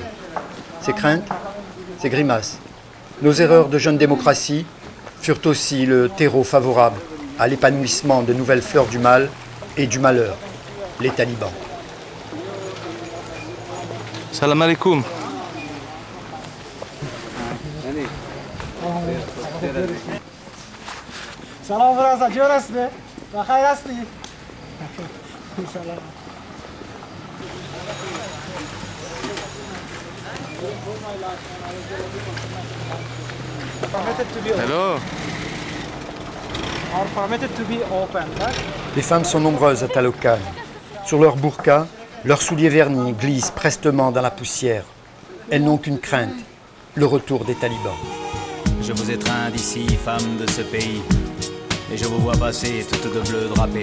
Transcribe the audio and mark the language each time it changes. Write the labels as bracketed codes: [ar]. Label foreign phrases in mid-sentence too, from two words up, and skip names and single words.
[fr] Ces craintes, ces grimaces, nos erreurs de jeune démocratie furent aussi le terreau favorable à l'épanouissement de nouvelles fleurs du mal et du malheur, les talibans. [ar] سلام عليكم. [fa] سلام برادر جور هستی؟ بخیر هستی؟ سلام. [en] Hello. Are permitted to be open, right? [fr] Les femmes sont nombreuses à Taloqan. Sur leurs burqas, leurs souliers vernis glissent prestement dans la poussière. Elles n'ont qu'une crainte, le retour des talibans. Je vous étreins d'ici, femmes de ce pays, et je vous vois passer toutes de bleu drapées.